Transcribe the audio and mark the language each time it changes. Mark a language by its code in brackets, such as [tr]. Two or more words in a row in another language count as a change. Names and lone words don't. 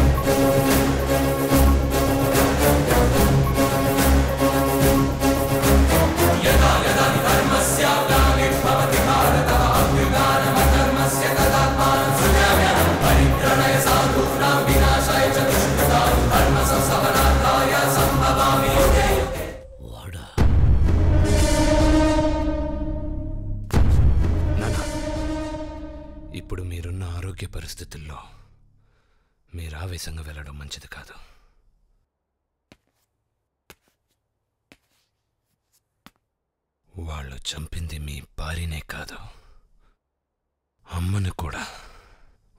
[sa] यदा यदा हि धर्मस्य ग्लानिर्भवति भारतः अभ्युत्थानमधर्मस्य तदात्मानं सृजाम्यहम् परित्राणाय साधूनां विनाशाय च दुष्कृतां धर्मसंस्थापनार्थाय सम्भवामि युगे युगे [te] వాడా నానా ఇప్పుడు మీరున్న ఆరోగ్య పరిస్థితుల్లో మీరు ఆవేశంగా వెళ్ళడం మంచిది కాదు. వాళ్ళు చంపింది మీ భార్యనే కాదు, అమ్మను కూడా.